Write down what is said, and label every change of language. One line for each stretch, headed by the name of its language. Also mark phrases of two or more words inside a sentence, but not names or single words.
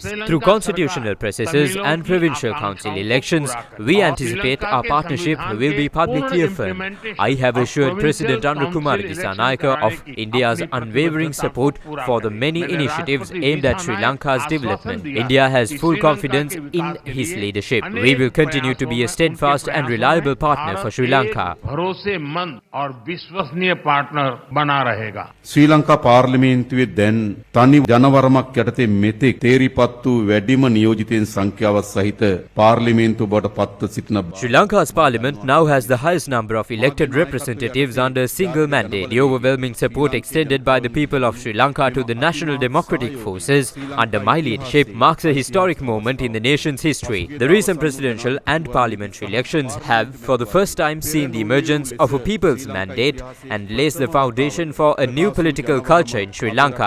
English: Through constitutional processes and provincial council elections, we anticipate our partnership will be publicly affirmed. I have assured President Kumar Dissanayake of India's unwavering support for the many initiatives aimed at Sri Lanka's development. India has full confidence in his leadership. We will continue to be a steadfast and reliable partner for Sri Lanka.
Hindi: भरोसेमंद और विश्वसनीय पार्टनर बना रहेगा.
Sinhala: ශ්‍රී ලංකා පාර්ලිමේන්තුවේ දැන් තනි ජනවරමක් යටතේ මෙතෙක් තේරිපත් වූ වැඩිම නියෝජිතයන් සංඛ්‍යාවත් සහිත පාර්ලිමේන්තුව බවට පත්ව සිටින
English: Sri Lanka's parliament now has the highest number of elected representatives under a single mandate. The overwhelming support extended by the people of Sri Lanka to the National Democratic Forces under my leadership marks a historic moment in the nation's history. The recent presidential and parliamentary elections have, for the first time, seen the emergence of a people's mandate and lays the foundation for a new political culture in Sri Lanka.